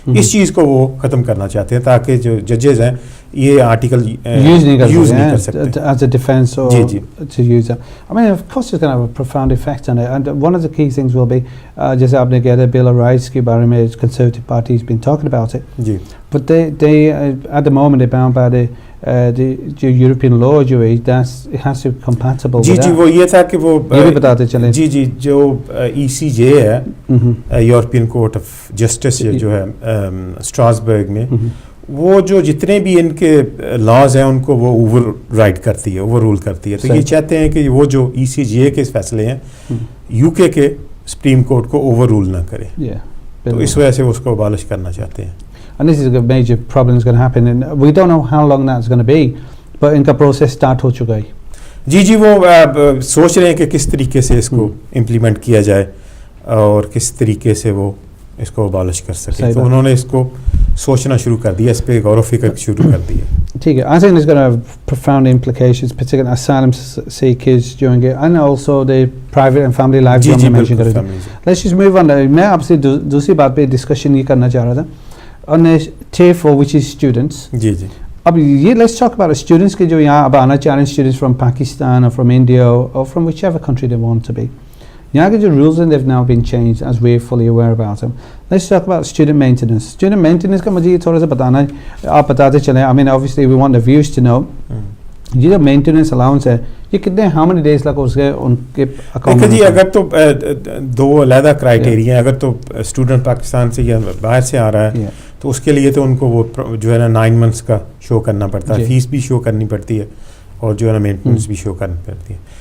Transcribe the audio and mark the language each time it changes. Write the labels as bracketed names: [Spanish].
[Urdu] اس چیز کو وہ ختم کرنا چاہتے ہیں تاکہ جو ججز ہیں یہ آرٹیکل یوز نہیں کر سکتے [English] as a defense or to use that. I mean of course it's going to have a profound effect on it, and one of the key things will be [Urdu] جیسے آپ نے کہا تھا [English] Bill of Rights [Urdu] کے بارے میں [English] Conservative Party has been talking about it, but they at the moment they're bound by the European law [Urdu] جو ہے [English] it has to be compatible with that. [Urdu] جی وہ یہ تھا کہ وہ یہ بھی بتاتے چلیں جی جو ECJ ہے یورپین کورٹ آف جسٹس جو ہے اسٹراسبرگ میں, وہ جو جتنے بھی ان کے لاز ہیں ان کو وہ اوور رائڈ کرتی ہے, اوور رول کرتی ہے. تو یہ چاہتے ہیں کہ وہ جو ECJ کے فیصلے ہیں UK کے سپریم کورٹ کو اوور رول نہ کرے, تو اس وجہ سے اس کو ابالش کرنا چاہتے ہیں. [English] And this is a major problem that's going to happen, and we don't know how long that's going to be, but [Urdu] ان کا process start ہو چکا ہے. جی وہ سوچ رہے ہیں کہ کس طریقے سے اس کو امپلیمنٹ کیا جائے اور کس طریقے سے وہ اس کو ابالش کر سکے. تو انہوں نے اس کو سوچنا شروع کر دیا, اس پہ غور و فکر شروع کر دی ہے. ٹھیک ہے, [English] I think it's going to have profound implications, particularly asylum seekers doing it, and also the private and family life [Urdu] جو ہم نے mention کر رہے تھے. [English] Let's just move on. [Urdu] میں آپ سے دوسری بات پہ ڈسکشن یہ کرنا چاہ رہا تھا [English] on tier 4 which is students. [Urdu] جی اب یہ [English] let's talk about students [Urdu] کے جو یہاں اب آنا چاہ رہے ہیں, [English] students from Pakistan or from India or from whichever country they want to be. [Urdu] یہاں کے جو [English] rules and they've now been changed as we're fully aware about them. Let's talk about student maintenance. [Urdu] Student maintenance کا مجھے تھوڑا سا بتانا ہے, آپ بتاتے چلیں. [English] I mean obviously we want the viewers to know [Urdu] یہ جو مینٹیننس الاؤنس ہے یہ کتنے [English] how many days [Urdu] لگا اس کے ان کے اکاؤنٹ میں. جی اگر تو دو علیحدہ کرائٹیریا ہیں, اگر تو اسٹوڈنٹ پاکستان سے یا باہر سے آ رہا ہے تو اس کے لیے تو ان کو وہ جو ہے نا 9 months کا شو کرنا پڑتا ہے, فیس بھی شو کرنی پڑتی ہے اور جو ہے نا مینٹیننس بھی شو کرنی پڑتی ہے.